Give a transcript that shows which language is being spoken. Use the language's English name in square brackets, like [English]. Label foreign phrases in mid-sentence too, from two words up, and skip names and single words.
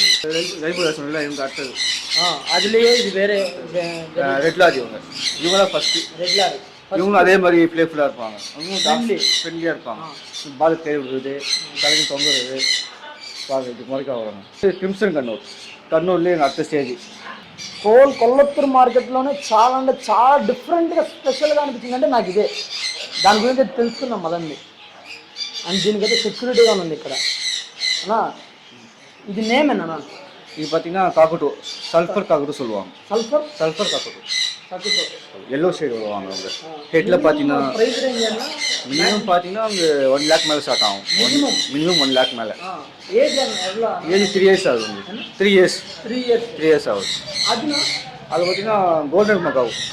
[English] rainbow lory [Tamil] சொன்னீங்களா, இவங்க அடுத்தது. அதுலேயே இது வேறு [English] red lory. [Tamil] இவங்க தான் ஃபஸ்ட்டு [English] red lory. [Tamil] இவங்களும் அதே மாதிரி ஃப்ளேஃபுல்லாக இருப்பாங்க. அவங்களும் ஃப்ரெண்ட்லியாக இருப்பாங்க. பால் கை விடுறது, தலைக்கு தொங்குறது, பாருங்க இது மாதிரிக்கா வராங்க. கிம்சன் కర్నూలులో அடுத்த స్టేజ్. [Telugu] హోల్ కొల్లత్తూరు మార్కెట్లోనే చాలా అంటే చాలా డిఫరెంట్గా స్పెషల్గా అనిపించింది అంటే నాకు ఇదే. దాని గురించి తెలుసుకున్నాం మదండి. అండ్ దీనికైతే సెక్యూరిటీగా ఉంది ఇక్కడ అన్నా. ఇది నేమ్ ఏనా? [Tamil] இது பார்த்தீங்கன்னா காக்கட்டூ, [English] sulphur cockatoo [Tamil] சொல்லுவாங்க. [English] sulphur cockatoo yellow shade [Tamil] வருவாங்க. அவங்க ஹெட்டில் பார்த்தீங்கன்னா மினிமம் பார்த்தீங்கன்னா அவங்க 1 lakh மேலே ஸ்டார்ட் ஆகும். மினிமம் 1 lakh மேலே. [English] age 3 years [Tamil] ஆகுது. 3 years ஆகுது. அது பார்த்தீங்கன்னா [English] golden macaw.